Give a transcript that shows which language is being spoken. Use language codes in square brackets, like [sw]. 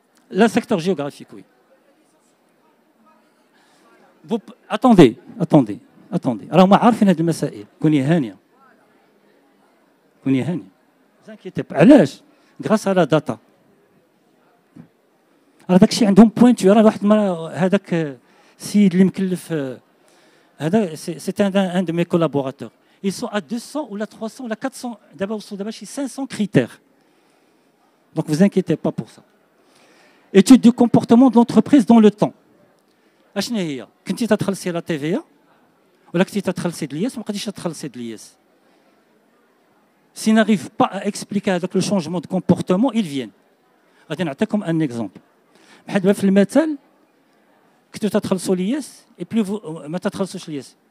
[fr] Le secteur géographique, oui. Attendez. Alors, moi, je sais [ar] هذه المسائل. كوني هانية. [fr] Ne vous inquiétez pas. [ar] علاش؟ [fr] Grâce à la data. Alors, [ar] داك الشيء عندهم بوينتو. راه واحد المرة هذاك السيد اللي مكلف [fr] c'est un de mes collaborateurs. Ils sont à 200 ou à 300 ou à 400, d'abord 500 critères. Donc, ne vous inquiétez pas pour ça. Étude du comportement de l'entreprise dans le temps. [ar] أشنو هي؟ كنتي تتخلصي لا TVA ولا كنتي تتخلصي د l'IS وما بقيتيش تتخلصي د l'IS. [fr] S'ils n'arrivent pas à expliquer avec le changement de comportement, ils viennent. [ar] غادي نعطيكم [fr] un exemple. [ar] بحال دابا في المثال كنتو تتخلصوا l'IS [fr] et puis [ar] ما تتخلصوش l'IS.